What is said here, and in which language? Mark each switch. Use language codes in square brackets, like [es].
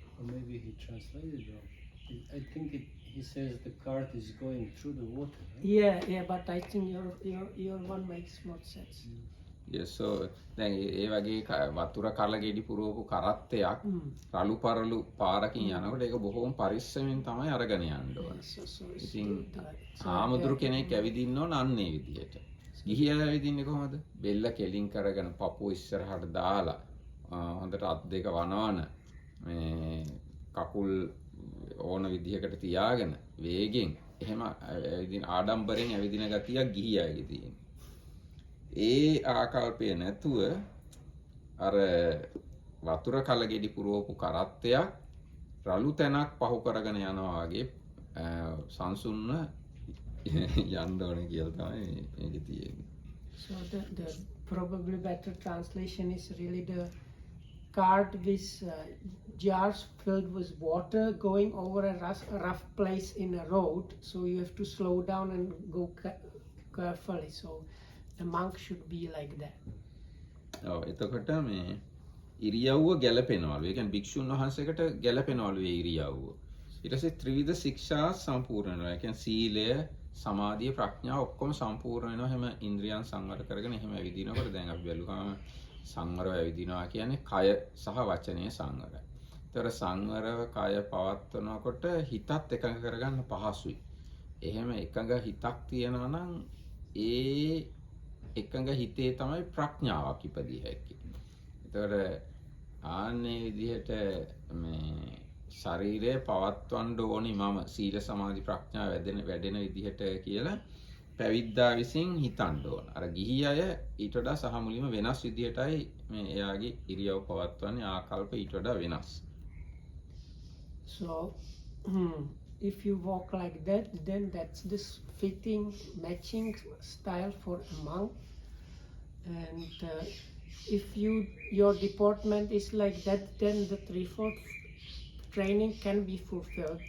[en] Or maybe he translated wrong. I think he says the cart is going through the water. Right? Yeah, but I think your one makes more sense. Yes, so [si] දැන් ඒ වගේ වතුර කලගෙඩි පුරවපු කරත්තයක් රළු පරළු පාරකින් යනකොට ඒක බොහොම පරිස්සමෙන් තමයි අරගෙන යන්න ඕන. ඉතින් ආමුදුරු කෙනෙක් ඇවිදින්න ඕන අන්නේ විදියට. ගිහියලා ඇවිදින්නේ කොහමද? බෙල්ල කෙලින් කරගෙන පපුව ඉස්සරහට දාලා හොඳට අත් දෙක වනවන මේ කකුල් ඕන විදිහකට තියාගෙන වේගෙන් එහෙම ඇවිදින ආඩම්බරෙන් ඇවිදින ගතියක් ගිහියගේ තියෙනවා. ඒ ආකල්පය නැතුව අර වතුර කලගෙඩි පුරවපු කරත්තයක් රළු තැනක් පහු කරගෙන යනවා වගේ සංසුන්ව යන්න ඕනේ කියලා තමයි මේකේ තියෙන්නේ. So the probably better translation is really the cart with jars filled with water going over a rough place in a road. So you have to slow down and go carefully. So the monk should be like that. ඔව් එතකොට මේ ඉරියව්ව ගැලපෙනවලු. ඒ කියන්නේ භික්ෂුන් වහන්සේකට ගැලපෙනවලු ඒ ඉරියව්ව. ඊට පස්සේ ත්‍රිවිධ ශික්ෂා සම්පූර්ණ වෙනවා. ඒ කියන්නේ සීලය, සමාධිය, ප්‍රඥාව ඔක්කොම සම්පූර්ණ වෙනවා. එහෙම ඉන්ද්‍රියන් සංවර කරගෙන එහෙම ඇවිදිනකොට දැන් අපි බැලුවාම සංවරව ඇවිදිනවා කියන්නේ කය සහ වචනය සංවරයි. ඒතර සංවරව කය පවත්වනකොට හිතත් එකඟ කරගන්න පහසුයි. එහෙම එකඟ හිතක් තියෙනවා නම් ඒ එකඟ හිතේ තමයි ප්‍රඥාවක් ඉපදිය හැකි. ඒතකොට ආන්නේ විදිහට මේ ශරීරය පවත්වන්න ඕනි මම සීල සමාධි ප්‍රඥා වැඩෙන විදිහට කියලා පැවිද්දා විසින් හිතන්න ඕන. අර ගිහි අය ඊට වඩා සහ මුලින්ම වෙනස් විදිහටයි මේ එයාගේ ඉරියව් පවත්වන්නේ ආකල්ප ඊට වඩා වෙනස්. [en] So if you walk like that, then that's this fitting, matching style for a monk. And if your deportment is like that, then the threefold training can be fulfilled.